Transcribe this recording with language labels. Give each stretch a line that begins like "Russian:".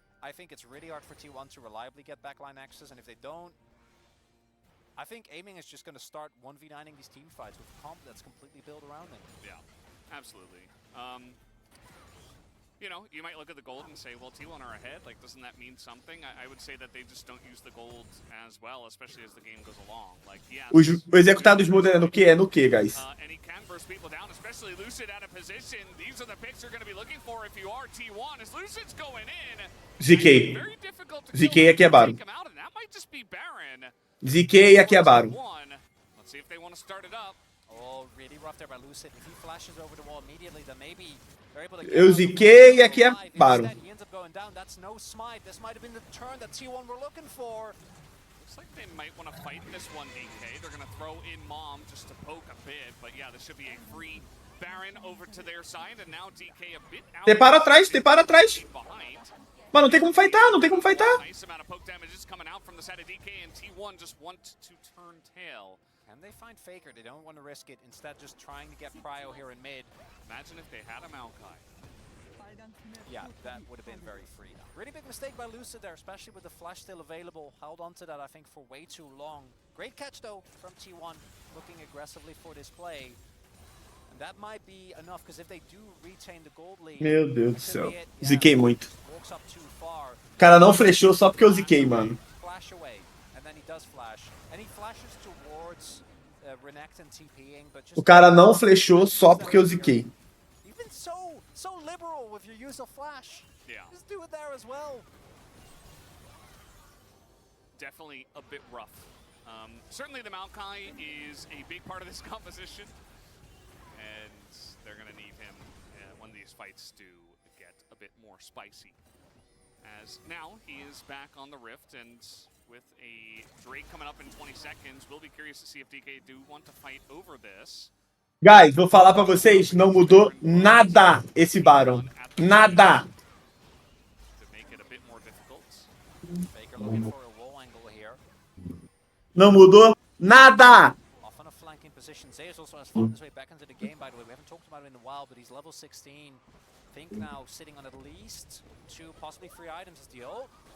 English: I think it's really hard for T1 to reliably get backline access, and if they don't, I think aiming is just going to start 1v9ing these team fights with a comp that's completely built around them. Yeah, absolutely. You know, you might look at the gold and say, well, T1 are ahead. Like, doesn't that mean something? I would say that they just don't use the gold as well, especially as the game goes along. Like, yeah.
Portuguese: O executado do Smolder é no quê? É no quê, guys?
English: And he can burst people down, especially Lucid out of position. These are the picks you're going to be looking for if you are T1. As Lucid's going in. ZK. Very difficult to
Portuguese: ZK aqui é Baron.
English: take him out, and that might just be Baron.
Portuguese: ZK aqui é Baron.
English: Let's see if they want to start it up. Oh, really rough there by Lucid. If he flashes over the wall immediately, then maybe they're able to get
Portuguese: Eu ziquei e aqui é Baron.
English: He ends up going down. That's no smite. This might have been the turn that T1 were looking for. Looks like they might want to fight this one, DK. They're going to throw in Mom just to poke a bit. But yeah, this should be a free Baron over to their side. And now DK a bit out.
Portuguese: Tem para atrás, tem para atrás.
English: Behind.
Portuguese: Mas não tem como fightar, não tem como fightar.
English: Nice amount of poke damage is coming out from the side of DK, and T1 just want to turn tail. Can they find Faker? They don't want to risk it. Instead, just trying to get Prio here in mid. Imagine if they had a Maokai. Yeah, that would have been very free. Really big mistake by Lucid there, especially with the flash still available. Held onto that, I think, for way too long. Great catch, though, from T1, looking aggressively for this play. And that might be enough, because if they do retain the gold lead...
Portuguese: Meu Deus do céu. Ziquei muito. O cara não flechou só porque eu ziquei, mano.
English: Flash away, and then he does flash. And he flashes towards Renekton TPing, but just...
Portuguese: O cara não flechou só porque eu ziquei.
English: You've been so liberal with your use of flash. Yeah. Just do it there as well. Definitely a bit rough Certainly the Maokai is a big part of this composition, and they're going to need him when these fights do get a bit more spicy. As now he is back on the Rift, and with a Drake coming up in 20 seconds, we'll be curious to see if DK do want to fight over this.
Portuguese: Guys, vou falar pra vocês, não mudou nada esse Baron. Nada.
English: To make it a bit more difficult. Faker looking for a wall angle here.
Portuguese: Não mudou nada.
English: Off on a flanking position. Zeus also has found his way back into the game, by the way. We haven't talked about it in a while, but he's level 16. Think now sitting on at least 2, possibly 3 items as the ult.